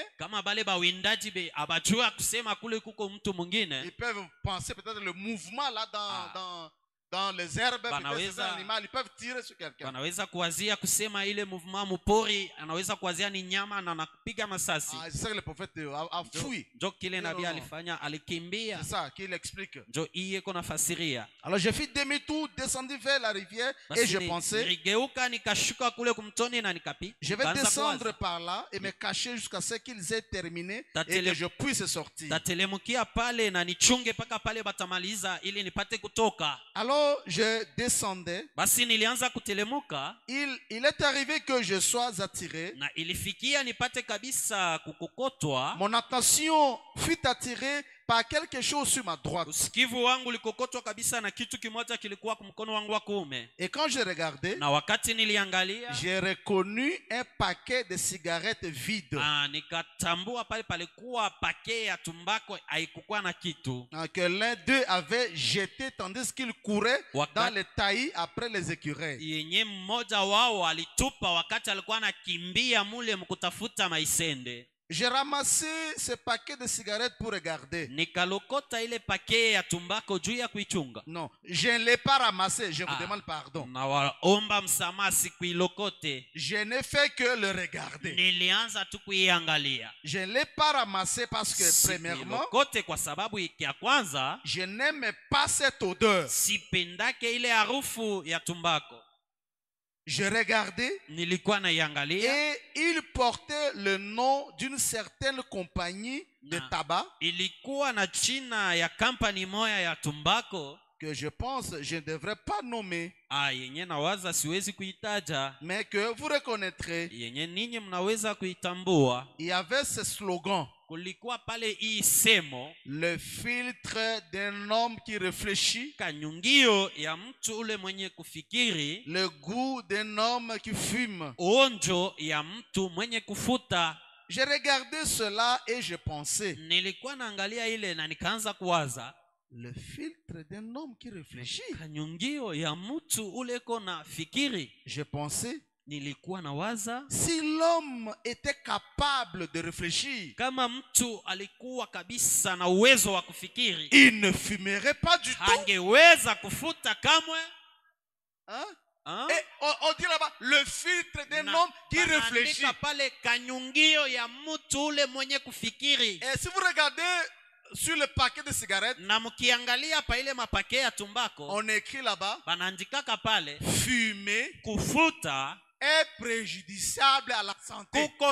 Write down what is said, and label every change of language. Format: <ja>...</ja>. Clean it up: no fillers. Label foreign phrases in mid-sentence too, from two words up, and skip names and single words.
<sw>kama bale bawindaji be abajua kusema kule kuko mtu mwingine,</sw> <fr>ils peuvent penser peut-être le mouvement là dans les herbes, peut-être c'est un animal, ils peuvent tirer sur quelqu'un.</fr> <sw>Wanaweza kuwazia kusema ile mouvement mupori, anaweza kuwazia ni nyama na anapiga masasi.</sw> <fr>C'est ça que le prophète a fui.</fr> <sw>Njo kile nabii alifanya, alikimbia.</sw> <fr>C'est ça qu'il explique.</fr> <sw>Njo iye kona fasiria.</sw> <fr>Alors je fis demi-tour, descendis vers la rivière et je pensais,</fr> <sw>nigeuka nikashuka kule kumtoni na nikapi.</sw> <fr>Je vais descendre par là et me cacher jusqu'à ce qu'ils aient terminé et que je puisse sortir.</fr> <sw>Tatelemukia pale na nichunge paka pale batamaliza ili nipate kutoka.</sw> <fr>Alors je descendais.</fr> <sw>Basi nilianza kutelemuka.</sw> <fr>Il est arrivé que je sois attiré.</fr> <sw>Na ilifikia nipate kabisa kukokotwa.</sw> <fr>Mon attention fut attirée par quelque chose sur ma droite.</fr> <sw>Usikivu wangu ulikokotwa kabisa na kitu kimoja kilikuwa kwa mkono wangu wa kuume.</sw> <fr>Et quand je regardais,</fr> <sw>na wakati niliangalia,</sw> <fr>j'ai reconnu un paquet de cigarettes vides.</fr> <sw>Nikatambua pale palikuwa pake ya tumbako haikukuwa na kitu.</sw> <fr>Que l'un d'eux avait jeté tandis qu'il courait dans les taillis après les écureuils.</fr> <sw>Yenye mmoja wao alitupa wakati alikuwa anakimbia mule mkutafuta maisende.</sw> <fr>J'ai ramassé ce paquet de cigarettes pour regarder.</fr> <sw>Nikalokota ile pake ya tumbako juu ya kuichunga.</sw> <fr>Non, je ne l'ai pas ramassé, je vous demande pardon.</fr> <sw>Na waomba msamaha sikuilokote.</sw> <fr>Je n'ai fait que le regarder.</fr> <sw>Nilianza tu kuiangalia.</sw> <fr>Je ne l'ai pas ramassé parce que premièrement,</fr> <sw>kwa sababu ya kwanza,</sw> <fr>je n'aime pas cette odeur.</fr> <sw>Sipendake ile harufu ya tumbako.</sw> <fr>Je regardais et il portait le nom d'une certaine compagnie de tabac</fr> <sw>ilikuwa na jina ya kampani moya ya tumbako</sw> <fr>que je pense je ne devrais pas nommer,</fr> <sw>yenye nawaza siwezi kuitaja,</sw> <fr>mais que vous reconnaîtrez.</fr> <sw>Yenye ninyi mnaweza kuitambua.</sw> <fr>Il y avait ce slogan.</fr> <sw>Kulikuwa pale hii semo,</sw> <fr>le filtre d'un homme qui réfléchit,</fr> <sw>kanyungio ya mtu ule mwenye kufikiri,</sw> <fr>le goût d'un homme qui fume,</fr> <sw>onjo ya mtu mwenye kufuta.</sw> <fr>Je regardais cela et je pensais,</fr> <sw>nilikuwa naangalia ile na nikaanza kuwaza,</sw> <fr>le filtre d'un homme qui réfléchit,</fr> <sw>kanyungio ya mtu ule kona fikiri.</sw> <fr>Je pensais,</fr> <sw>nilikuwa nawaza,</sw> <fr>si l'homme était capable de réfléchir,</fr> <sw>kama mtu alikuwa kabisa na uwezo wa kufikiri,</sw> <fr>il ne fumerait pas du tout.</fr> <sw>Hangeweza kufuta kamwe.</sw> <fr>Hein? Et on dit là-bas, le filtre d'un homme qui réfléchit. Et si vous regardez sur le paquet de cigarettes, on écrit là-bas, fumer est préjudiciable à la santé.</fr>